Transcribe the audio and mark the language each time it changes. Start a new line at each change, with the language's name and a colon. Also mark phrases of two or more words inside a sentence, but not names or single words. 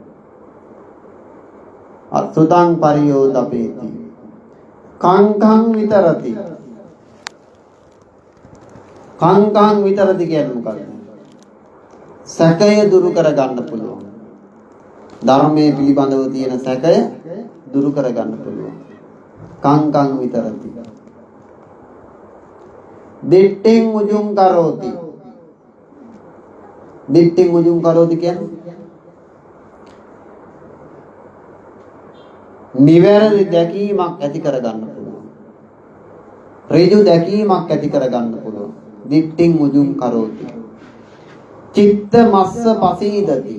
Pali: අසුතං පරියෝ දපේති කංකං විතරති. කංකං විතරති
Sinhala: කියන්නේ මොකක්ද? සැකය දුරු කරගන්න පුළුවන්. ධර්මයේ පිළිබඳව තියෙන සැකය දුරු කරගන්න පුළුවන්.
Pali: කංකං විතරති. දිට්ඨින් උජුං කරෝති. දිට්ඨින් උජුං කරෝති
Sinhala: කියන්නේ නිවැරදි දැකීමක් ඇති කරගන්න පුළුවන්. ඍජු දැකීමක් ඇති කරගන්න පුළුවන්.
Pali: දිට්ඨින් උජුං කරෝති. චිත්ත මස්ස පසීදති.